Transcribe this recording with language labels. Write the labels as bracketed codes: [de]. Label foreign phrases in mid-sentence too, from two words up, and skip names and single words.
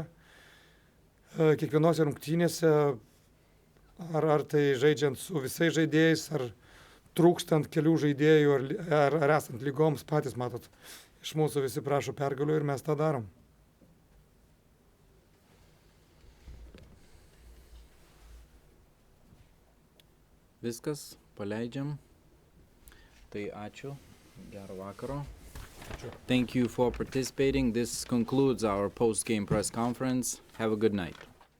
[lt] Kiekvienose rungtynėse, ar tai žaidžiant su visais žaidėjais, ar trūkstant kelių žaidėjų, ar esant lygoms, patys matot, iš mūsų visi prašo pergalių ir mes tą darom. Viskas, paleidžiam. Tai ačiū. Gero vakaro. [en] Thank you for participating. This concludes our post-game press conference. Have a good night.